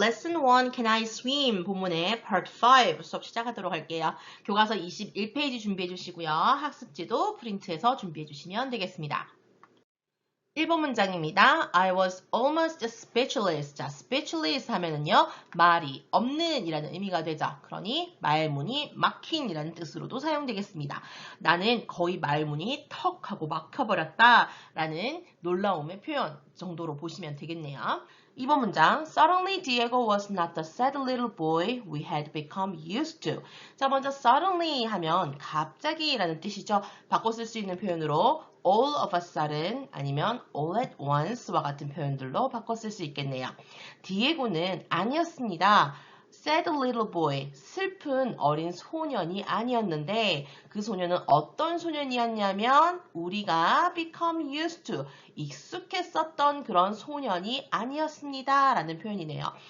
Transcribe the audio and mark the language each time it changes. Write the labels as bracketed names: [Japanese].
[Korean] Lesson 1 Can I Swim 본문의 Part 5 수업 시작하도록 할게요. 교과서 21페이지 준비해 주시고요. 학습지도 프린트해서 준비해 주시면 되겠습니다. 1번 문장입니다. [English] I was almost speechless. [Korean] 자, speechless 하면은요, 말이 없는 이라는 의미가 되죠. 그러니 말문이 막힌 이라는 뜻으로도 사용되겠습니다. 나는 거의 말문이 턱 하고 막혀버렸다 라는 놀라움의 표현 정도로 보시면 되겠네요. 2번 문장. [English] Suddenly Diego was not the sad little boy we had become used to. [Korean] 자, 먼저 suddenly 하면 갑자기 라는 뜻이죠. 바꿔 쓸 수 있는 표현으로 [English] all of a sudden [Korean] 아니면 [English] all at once [Korean] 와 같은 표현들로 바꿔 쓸 수 있겠네요. 디에고는 아니었습니다. [English] sad little boy, [Korean] 슬픈 어린 소년이 아니었는데 그 소년은 어떤 소년이었냐면 우리가 [English] become used to, [Korean] 익숙했었던 그런 소년이 아니었습니다. 라는 표현이네요.